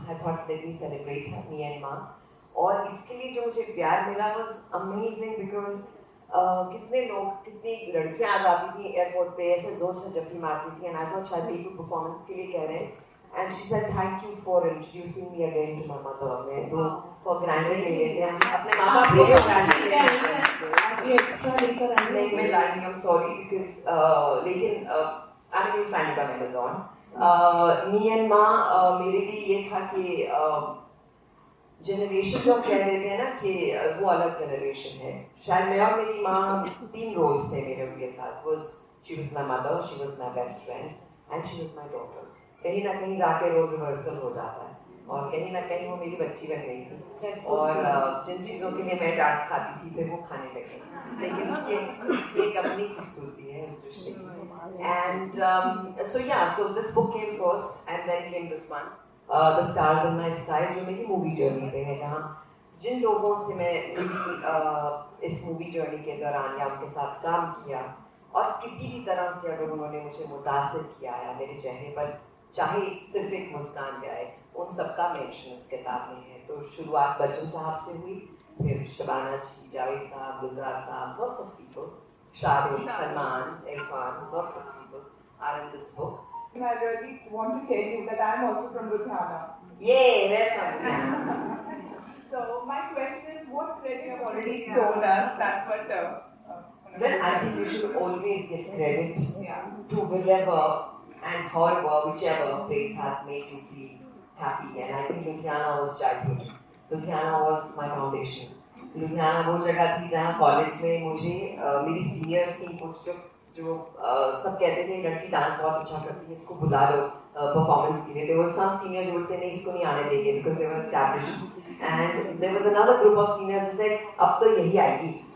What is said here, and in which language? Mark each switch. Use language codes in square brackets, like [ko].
[en] I thought let me celebrate her, me and Ma. [hi] और इसके लिए जो मुझे प्यार मिला [en] was amazing because [hi] कितने लोग, कितनी लड़कियाँ आ जाती थी एयरपोर्ट पे ऐसे जोर से जफ्फी मारती थी. [en] And I thought [hi] शायद मेरी कोई परफॉर्मेंस के लिए कह रहे हैं. [en] And she said thank you for introducing me again to my mother. [hi] मैं तो [en] for granted [hi] ले लेते हैं अपने माँ बाप को granted ले लेते हैं. ये एक्स्ट्रा लेकर आए नहीं मैं लाई नहीं. [en] I'm sorry because लेकिन I mean you find it on Amazon. [hi] Me and Ma मेरे लिए ये था कि जनरेशन जो कह देते हैं ना कि वो अलग जनरेशन है. शायद मैं और मेरी माँ 3 रोल्स थे मेरे उनके साथ. [en] She was my mother, she was my best friend and she was my daughter. [hi] कहीं ना कहीं जाके रोल रिवर्सल हो जाता है. और कहीं ना कहीं वो मेरी बच्ची बन गई थी और जिन चीज़ों के लिए मैं डांट खाती थी फिर वो खाने लगे, लेकिन उसकी एक अपनी खूबसूरती है इस रिश्ते की. [en] And so this book came first and then came this one, The Stars in My Sky, [hi] जो मेरी मूवी जर्नी पे है, जहाँ जिन लोगों से मैं मिली इस मूवी जर्नी के दौरान या उनके साथ काम किया और किसी भी तरह से अगर उन्होंने मुझे मुतासिर किया या मेरे चेहरे पर चाहे सिर्फ एक मुस्कान ले आए, उन सबका मेंशन इस किताब में है. तो शुरुआत बच्चन साहब से हुई, फिर शबाना जी, जावेद साहब, गुलजार साहब, [en] lots of people, Shahrukh, Salman, Irfan, lots of people are in this book. I really want to tell you that I am also from Ludhiana. Yay, we're from Ludhiana. So my question is, what credit you have already told us? That's what. Well, I think you should always give credit Yeah. to wherever and however, whichever place has made you feel happy. And I think Ludhiana was childhood. Ludhiana was my foundation. [hi] Ludhiana वो जगह थी जहाँ college में मुझे मेरी seniors थी कुछ जो सब कहते थे लड़की डांस बहुत अच्छा करती है, इसको बुला लो परफॉर्मेंस के लिए. [en] There were some seniors who would say [hi] नहीं इसको नहीं आने देंगे [en] because they were established. And there was another group of seniors who said [hi] अब तो यही आएगी.